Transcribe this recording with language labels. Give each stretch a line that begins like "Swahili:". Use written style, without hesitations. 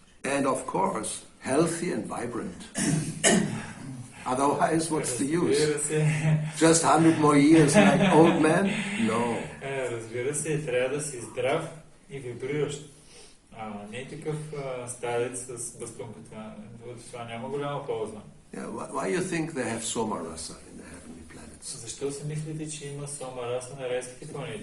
English: And of course, healthy and vibrant. Otherwise, what's the use? Just 100 more years like old man? No.
Bulgarian: Разбира се, трябва да си здрав и вибриращ. Не такъв старец с бастунката. Това няма голяма полза.
English: Yeah, why you think they have soma rasa in the heavenly planets?
Bulgarian: Защо си мислите, че има сома раса на райските планети?